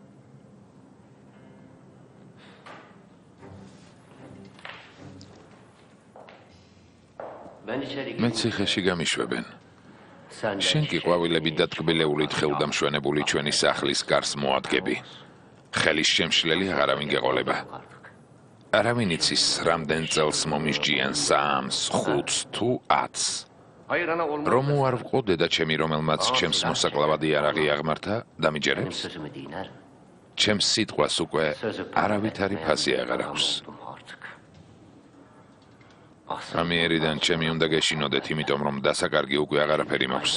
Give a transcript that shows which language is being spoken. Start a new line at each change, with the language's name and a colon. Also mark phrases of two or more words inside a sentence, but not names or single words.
Georgian: მე ციხეში გამიშვებენ. შენ კი ყვავილებით დათკბილეულით ხელუდამშვენებული ჩვენი სახლის გარს მოადგები. ხელის შემშლელი აღარავინ გეყოლება. არავინ იცის, რამდენ წელს მომისჯიან 3-ს, 5-ს თუ 10-ს.
Turkish: hayır ana olmaz.
Georgian: რომ უარ ვყო დედა ჩემი, რომელმაც ჩემს მოსაკლავად იარაღი აღმართა, დამიჯერებს? ჩემს სიტყვას უკვე არავითარი ფასი აღარ აქვს. ამიერიდან ჩემი უნდა გეშინოდეთ, იმიტომ რომ დასაკარგი უკვე აღარაფერი მაქვს.